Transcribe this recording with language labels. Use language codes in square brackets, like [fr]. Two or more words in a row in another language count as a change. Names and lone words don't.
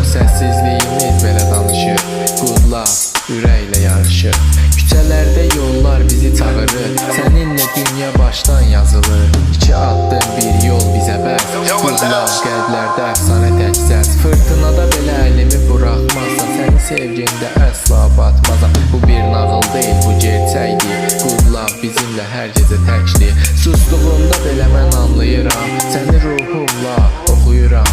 [az] Səssizliyimiz belə danışır, [en] good love [az] ürəklə yarışır. Küçələrdə yollar bizi çağırır, səninlə dünya başdan yazılır. İki addım bir yol bizə bəs, [en] good love [az] qəlblərdə əfsanə tək səs. Fırtınada belə əlimi buraxmazsan, sənin sevgində əsla batmazam. Bu bir nağıl deyil, bu gerçəkdir, [en] good love [az] bizimlə hər gecə təkdir. Sustuğumda belə mən anlayıram, səni ruhumla oxuyuram.